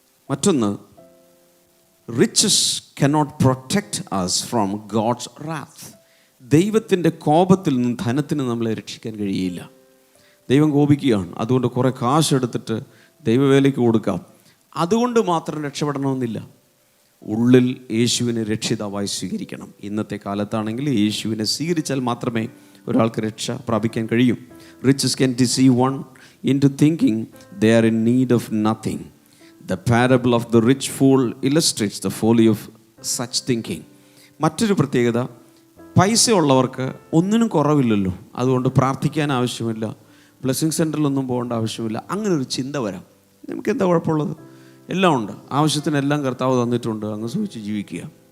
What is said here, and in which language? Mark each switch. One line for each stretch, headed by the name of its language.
Malayalam: മറ്റൊന്ന്,
English: riches cannot protect us from God's wrath.
Malayalam: ദൈവത്തിൻ്റെ കോപത്തിൽ നിന്ന് ധനത്തിന് നമ്മളെ രക്ഷിക്കാൻ കഴിയില്ല. ദൈവം കോപിക്കുകയാണ്, അതുകൊണ്ട് കുറേ കാശ് എടുത്തിട്ട് ദൈവവേലയ്ക്ക് കൊടുക്കാം. അതുകൊണ്ട് മാത്രം രക്ഷപ്പെടണമെന്നില്ല. ഉള്ളിൽ യേശുവിനെ രക്ഷിതാവായി സ്വീകരിക്കണം. ഇന്നത്തെ കാലത്താണെങ്കിൽ യേശുവിനെ സ്വീകരിച്ചാൽ മാത്രമേ ഒരാൾക്ക് രക്ഷ പ്രാപിക്കാൻ കഴിയും.
English: Riches can deceive one into thinking they are in need of nothing. The parable of the rich fool illustrates the folly of such thinking.
Malayalam: മറ്റൊരു പ്രത്യേകത, പൈസ ഉള്ളവർക്ക് ഒന്നിനും കുറവില്ലല്ലോ, അതുകൊണ്ട് പ്രാർത്ഥിക്കാൻ ആവശ്യമില്ല, ബ്ലെസ്സിങ് സെൻറ്ററിലൊന്നും പോകേണ്ട ആവശ്യമില്ല. അങ്ങനെ ഒരു ചിന്ത വരാം. നമുക്ക് എന്താ കുഴപ്പമുള്ളത്? എല്ലാം ഉണ്ട്, ആവശ്യത്തിനെല്ലാം കർത്താവ് തന്നിട്ടുണ്ട്, അങ്ങ് സൂക്ഷിച്ച് ജീവിക്കുക.